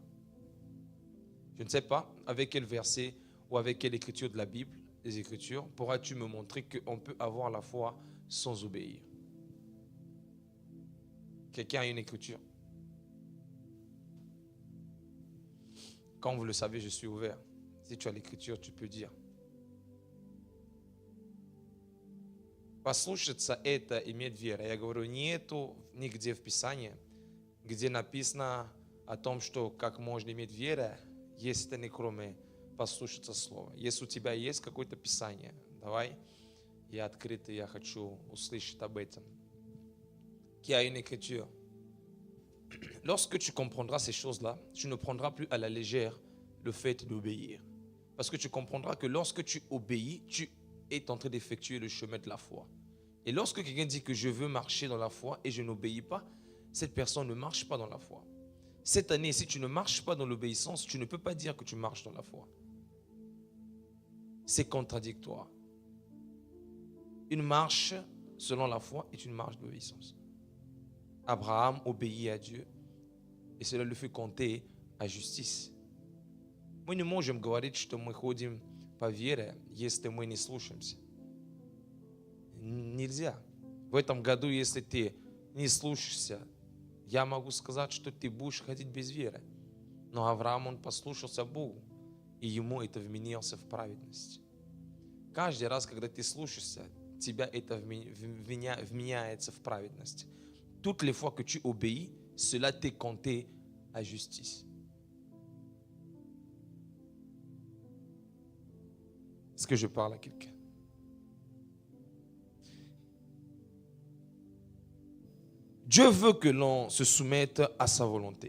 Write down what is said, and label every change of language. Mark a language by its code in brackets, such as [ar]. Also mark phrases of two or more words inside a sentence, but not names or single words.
[fr] Je ne sais pas avec quel verset ou avec quelle écriture de la Bible, des Écritures, pourras-tu me montrer qu'on peut avoir la foi sans obéir? Quelqu'un a une écriture? Comme vous le savez, je suis ouvert. Si tu as l'écriture, tu peux dire. [ru] Послушаться – это иметь веру. Я говорю, нету нигде в Писании, где написано о том, что как можно иметь веру, если это не кроме послушаться слова. Если у тебя есть какое-то Писание, давай, я открыт, и я хочу услышать об этом. [fr] Qui a une écriture? Lorsque tu comprendras ces choses-là, tu ne prendras plus à la légère le fait d'obéir. Parce que tu comprendras que lorsque tu obéis, tu es en train d'effectuer le chemin de la foi. Et lorsque quelqu'un dit que je veux marcher dans la foi et je n'obéis pas, cette personne ne marche pas dans la foi. Cette année, si tu ne marches pas dans l'obéissance, tu ne peux pas dire que tu marches dans la foi. C'est contradictoire. Une marche selon la foi est une marche d'obéissance. Abraham obéit à Dieu и cela lui fait compter à justice. [ru] Мы не можем говорить, что мы ходим по вере, если мы не слушаемся. Нельзя. В этом году, если ты не слушаешься, я могу сказать, что ты будешь ходить без веры. Но Авраам, он послушался Богу. и ему это вменяется в праведность. Каждый раз, когда ты слушаешься, тебя это вменяется в праведность. [fr] Toutes les fois que tu obéis, cela t'est compté à justice. Est-ce que je parle à quelqu'un? Dieu veut que l'on se soumette à sa volonté.